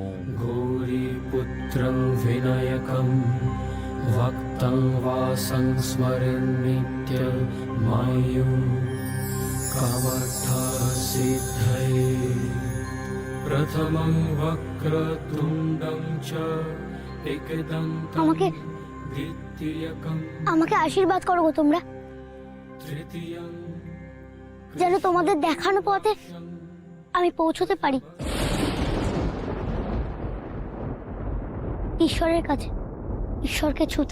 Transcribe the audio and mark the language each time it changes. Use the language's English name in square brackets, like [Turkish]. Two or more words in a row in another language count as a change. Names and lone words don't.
[Sanskrit] गौरीपुत्रं विनायकं भक्तं वासं स्मरन्नित्यमायुः कामार्थसिद्धये प्रथमं वक्रतुण्डं च एकदन्तं [Bangla] আমাকে [Sanskrit] द्वितीयकं [Bangla] আমাকে আশীর্বাদ করো গো তোমরা, [Sanskrit] तृतीयं [Bangla] যেন তোমাদের দেখানো পথে আমি পৌঁছতে পারি। ঈশ্বরের কাছে, ঈশ্বরকে ছুতে।